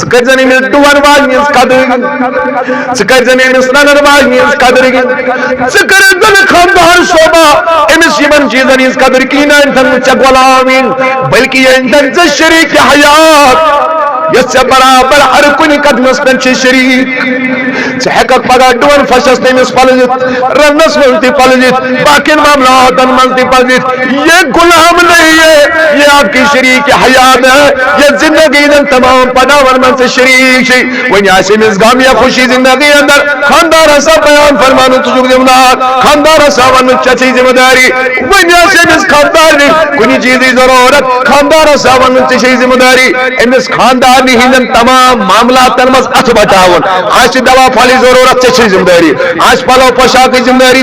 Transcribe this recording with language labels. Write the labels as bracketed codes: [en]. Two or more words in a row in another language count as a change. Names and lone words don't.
[ks] کٔرۍزن أمِس ڈُوَن واجنہِ ہٕنٛز قدر ژٕ کٔرۍزن أمِس ننن واجنہِ ہٕنٛز قدر ژٕ کٔرِتھ نہٕ خاندار شوبا أمِس یِمن چیٖزن ہٕنٛز قدر کِہیٖنۍ أنۍتَن نہٕ ژےٚ غۄلامِن بلکہِ أنۍتَن ژےٚ شریٖک حیات یس برابر ہر کن قدمس پہ شریک ژٕ ہیٚککھ پگہہ ڈُوَن فشس تٔمِس پلزِتھ رنس منٛز تہِ پلزِتھ باقین معاملاتن منٛز تہِ پلزِتھ [ur] یہ غلام نہیں ہے یہ آپ کی شریک حیات ہے [ks] یہ زندگی ہٕنٛدٮ۪ن تمام پڑاون منٛز ژٕ شریک چھِ وۄنۍ آسہِ أمِس غم یا خوشی زندگی اندر خاندار ہسا بیان فرمانُن ژٕ چھُکھ ذمہٕ دار خاندار ہسا ونُن ژےٚ چھےٚ ذمہٕ داری وۄنۍ آسہِ أمِس خاندارنہِ کُنہِ چیٖزٕچ ضروٗرت خاندار ہسا ونُن ژےٚ چھےٚ ذمہٕ داری أمِس خاندار ہندن تمام معاملاتن مز اتھ بٹاون آسہِ دوا پھلٕچ ضروٗرت ژےٚ چھےٚ ذمہٕ داری آسہِ پلو پوشاکٕچ ذمہٕ داری